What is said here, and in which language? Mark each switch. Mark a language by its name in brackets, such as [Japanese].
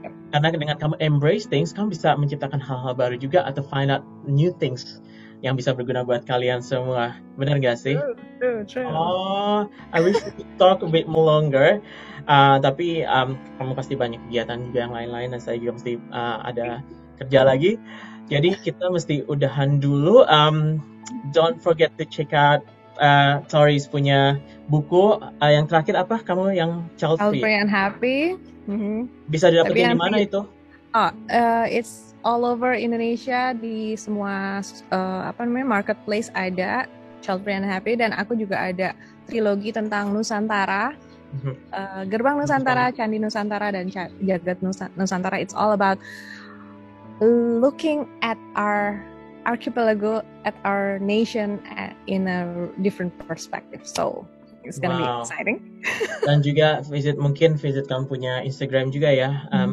[Indonesian] Karena dengan kamu embrace things, kamu bisa menciptakan hal-hal baru juga atau [English] find out new things [Indonesian] yang bisa berguna buat kalian semua. Benar gak sih? [English] True. Oh, I wish we could talk a bit more longer. [Indonesian] Tapi kamu pasti banyak kegiatan juga yang lain-lain dan saya juga mesti ada kerja lagi. Jadi kita mesti udahan dulu. [English] Don't forget to check out [Indonesian] Tori's punya buku. Yang terakhir apa? Kamu yang Child Free [English] and Happy. [Indonesian] Bisa didapetin di mana itu? [English] It's all over Indonesia, [Indonesian] di semua marketplace ada Child Free and Happy, dan aku juga ada trilogi tentang Nusantara, Gerbang Nusantara, Candi Nusantara, dan Jagat Nusantara. [English] It's all about looking at our archipelago, at our nation in a different perspective. So it's gonna be exciting. [Indonesian] Dan juga visit kamu punya Instagram juga ya.